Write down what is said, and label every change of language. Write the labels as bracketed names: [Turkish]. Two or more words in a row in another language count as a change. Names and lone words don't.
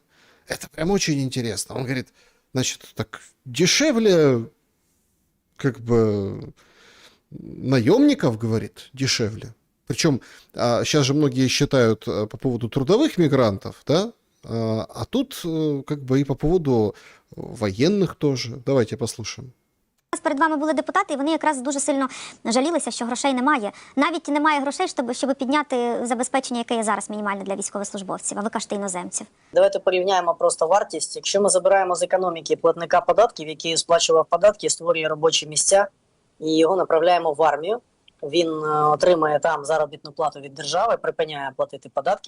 [Russian] Это прям очень интересно. Он говорит, значит, так дешевле, как бы, наемников, говорит, дешевле. Причем сейчас же многие считают по поводу трудовых мигрантов, да, а тут как бы и по поводу [Ukrainian] воєнних теж. Давайте послухаємо. Перед вами були депутати, і вони якраз дуже сильно жалілися, що грошей немає. Навіть немає грошей, щоб підняти забезпечення, яке є зараз мінімальне для військовослужбовців, а ви кажете іноземців. Давайте порівняємо просто вартість. Якщо ми забираємо з економіки платника податків, який сплачував податки, створює робочі місця, і його направляємо в армію, він отримує там заробітну плату від держави, припиняє платити податки.